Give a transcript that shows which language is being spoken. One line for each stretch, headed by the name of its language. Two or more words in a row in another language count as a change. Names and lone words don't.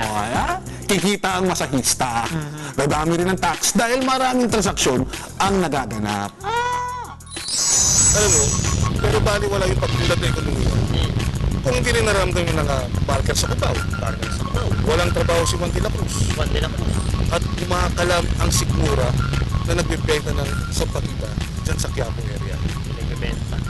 Filipino: Kaya, kikita ang masahista. Dadami rin ng tax dahil maraming transaksyon ang nagaganap. Alam mo, pero baliwala yung pagkulat na ekonomiya. Kung hindi rin naramdaman yung mga barker sa Cubao, walang trabaho si Juan de la Cruz. Juan de la Cruz. At kumakalam ang sikmura na nagbibenta ng sampatita dyan sa Quiapo area. Nagbebenta.